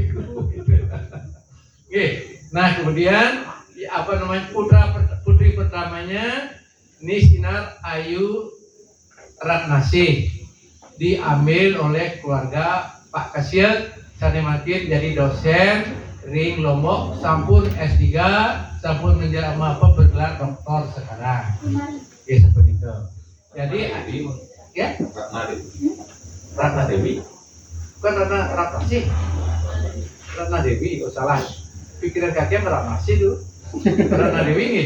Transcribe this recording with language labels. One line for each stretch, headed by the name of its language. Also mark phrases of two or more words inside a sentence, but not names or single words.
Indonesian: Oke. Nah, kemudian putri pertamanya ini Sinar Ayu Ratnasih diambil oleh keluarga Pak Kasil Sanematin jadi dosen ring Lombok sampun S3 sampun menjadi bergelar doktor sekarang. Ya seperti itu. Jadi ya Ratna Dewi bukan Ratna sih Ratna Dewi salah pikiran kakek Ratna sih dulu Ratna Dewi ini.